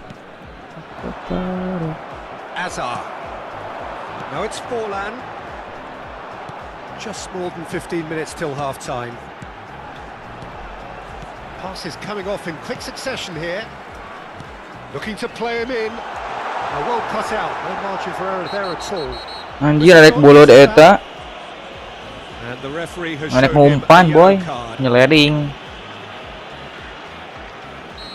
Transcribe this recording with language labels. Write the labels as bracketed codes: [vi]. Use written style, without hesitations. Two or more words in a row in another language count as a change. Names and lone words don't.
[en] Azar. Now it's Forlan. Just more than 15 minutes till half-time. Passes coming off in quick succession here. Looking to play him in. Well cut out. No margin for error there at all. [jv] Anjir arek bolo eta. [en] And the referee has [jv] Arek [en] shown him a [jv] ngumpan boy. [en] yellow card. [id] Nyelering.